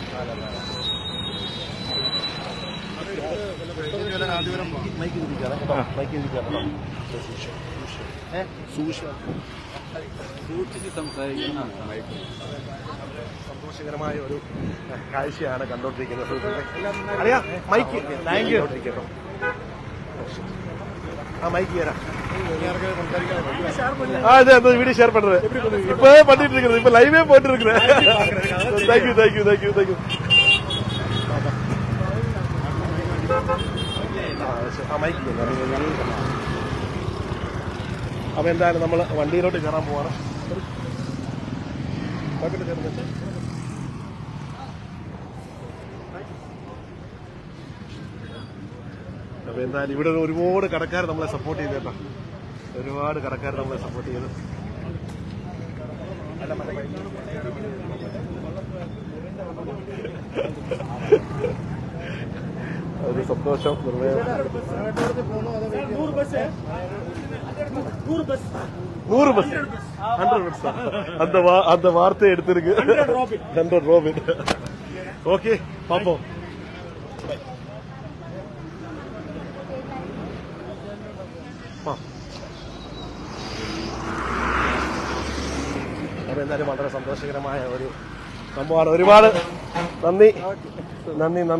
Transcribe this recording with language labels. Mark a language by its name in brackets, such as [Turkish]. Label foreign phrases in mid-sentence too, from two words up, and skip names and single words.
[Malayalam] സന്തോഷകരമായ ഒരു കാഴ്ചയാണ് കണ്ടോണ്ടിരിക്കുന്നത് സുഹൃത്തുക്കളെ. മൈക്ക് [English] thank you. [Malayalam] ആ മൈക്ക് തരാം. അതെ വീഡിയോ ഷെയർ [Tamil] പண்றது இப்ப பண்ணிட்டு இருக்கிறது, இப்ப லைவே போட்டு இருக்கிறேன். [English] thank you thank you thank you thank you. [Malayalam] ആ മൈക്ക്. അപ്പൊ എന്തായാലും നമ്മൾ വണ്ടിയിലോട്ട് കയറാൻ പോവാണ്. അപ്പൊ എന്തായാലും ഇവിടെ ഒരുപാട് കടക്കാർ നമ്മളെ സപ്പോർട്ട് ചെയ്ത് കേട്ടോ. ഒരുപാട് കടക്കാർ നമ്മളെ സപ്പോർട്ട് ചെയ്ത്. ഒരു സന്തോഷം. [Tamil] 100 ബസ് 100 பஸ் அந்த வார்த்தை எடுத்திருக்கு. 100 ரோபின். ஓகே பாப்போம். [Malayalam] അപ്പൊ എന്തായാലും വളരെ സന്തോഷകരമായ ഒരു സംഭവമാണ്. ഒരുപാട് നന്ദി നന്ദി നന്ദി.